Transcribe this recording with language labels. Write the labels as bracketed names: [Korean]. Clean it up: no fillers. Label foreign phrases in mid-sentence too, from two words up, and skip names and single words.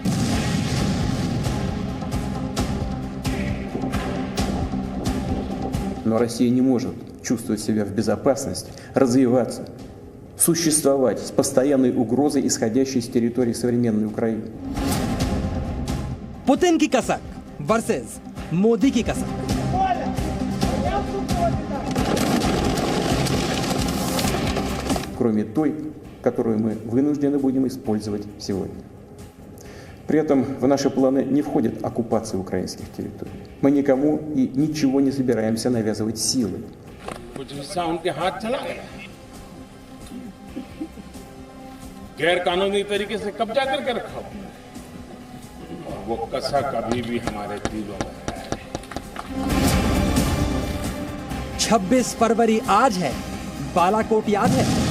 [Russian] Но Россия не может чувствовать себя в безопасности, развиваться, существовать с постоянной угрозой, исходящей с территории современной Украины. [Hindi] पुतिन की कसक वर्सेस मोदी की कसक। [Russian] Кроме той, которую мы вынуждены будем использовать сегодня. При этом в наши планы не входит оккупация украинских территорий. Мы никому и ничего не собираемся навязывать силой. [Hindi] कुछ हिस्सा उनके हाथ चला गया, गैर कानूनी तरीके से कब्जा करके रखा हुआ। और वो कसक अभी भी हमारे दिलों में है। 26 फरवरी आज है, बालाकोट याद है?